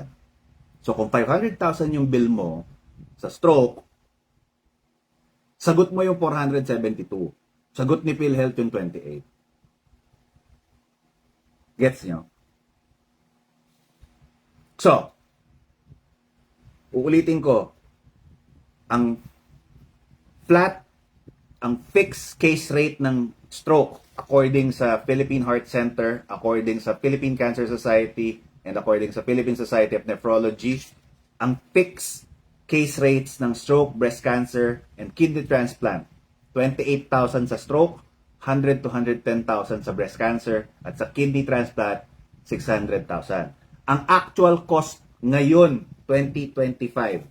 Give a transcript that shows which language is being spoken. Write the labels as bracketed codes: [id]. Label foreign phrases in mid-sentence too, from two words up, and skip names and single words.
[tl] So kung 500,000 yung bill mo sa stroke, sagot mo yung 472. Sagot ni PhilHealth yung 28. Gets nyo? So, uulitin ko, ang [en] fixed case rate [tl] ng stroke according sa Philippine Heart Center, according sa Philippine Cancer Society, and according sa Philippine Society of Nephrology, ang [en] fixed case rates [tl] ng [en] stroke, breast cancer, and kidney transplant, [tl] 28,000 sa stroke, 100 to 110,000 sa [en] breast cancer, [tl] at sa [en] kidney transplant, [tl] 600,000. Ang [en] actual cost [tl] ngayon, 2025.